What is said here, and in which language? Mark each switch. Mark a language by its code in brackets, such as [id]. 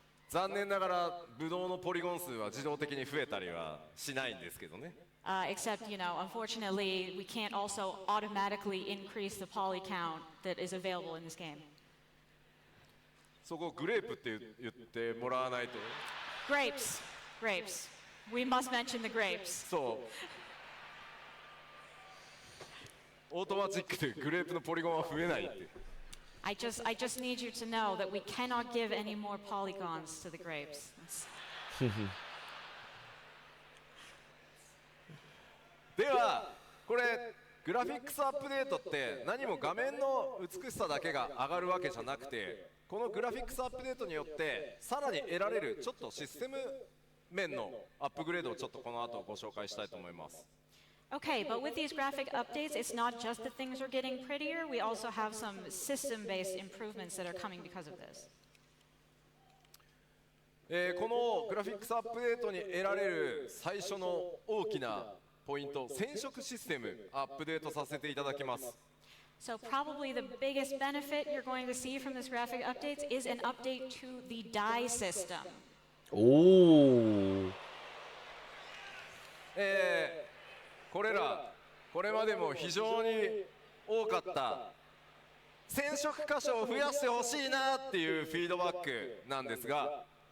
[ja] 残念ながらブドウのポリゴン数は自動的に増えたりはしないんですけどね。 [en] Except, unfortunately, we can't also automatically increase the poly count that is available in this game. [ja] そこグレープって言ってもらわないと。 [en] Grapes. Grapes. We must mention the grapes. [ja] そう。オートマチックでグレープのポリゴンは増えないって。 [en] I just need you to know that we cannot give any more polygons to the grapes. [ja] ではこれグラフィックスアップデートって何も画面の美しさだけが上がるわけじゃなくてこのグラフィックスアップデートによってさらに得られるちょっとシステム面のアップグレードをちょっとこの後ご紹介したいと思います。 [en] Okay, but with these graphic updates, it's not just that things are getting prettier, we also have some system-based improvements that are coming because of this. [ja] このグラフィックスアップデートに得られる最初の大きなポイント、染色システムアップデートさせていただきます。 [en] So probably the biggest benefit you're going to see from this graphic updates is an update to the dye system. Ooh. [ja] これまでも非常に多かった染色箇所を増やしてほしいなっていうフィードバックなんですが、